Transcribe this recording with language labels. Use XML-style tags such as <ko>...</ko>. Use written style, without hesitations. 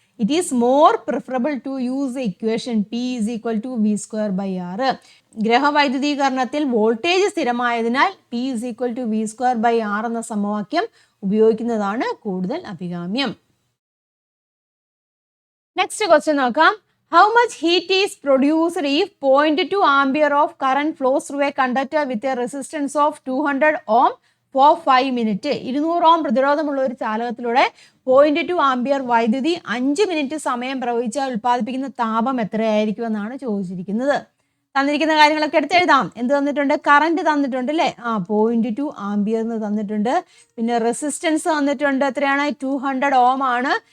<en>It is more preferable to use equation P is equal to V square by R.</en> <ml>ഗ്രഹവൈദ്യുതീകരണത്തിൽ voltage സ്ഥിരമായതിനാൽ</ml> <en>P is equal to V square by R</en> <ml>എന്ന സമവാക്യം ഉപയോഗിക്കുന്നതാണ് കൂടുതൽ അഭികാമ്യം. Next question നോക്കാം.</ml> <en>How much heat is produced if 0.2 ampere of current flows through a conductor with a resistance of 200 ohm for 5 minutes?</en> <ml>200 ഓം പ്രതിരോധമുള്ള ഒരു ചാലകത്തിലൂടെ 0.2 ampere വൈദ്യുതി 5 minute സമയം പ്രവഹിച്ചാൽ ഉൽപ്പാദിപ്പിക്കുന്ന താപം എത്രയായിരിക്കും എന്നാണ് ചോദിച്ചിരിക്കുന്നത്. തന്നിരിക്കുന്ന കാര്യങ്ങളൊക്കെ എടുത്ത് എഴുതാം. എന്ത് തന്നിട്ടുണ്ട്? കറണ്ട് തന്നിട്ടുണ്ട് അല്ലേ? 0.2 ആംപിയർ എന്ന് തന്നിട്ടുണ്ട്. പിന്നെ റെസിസ്റ്റൻസ് തന്നിട്ടുണ്ട്. എത്രയാണ്? 200 ഓം ആണ്.</ml>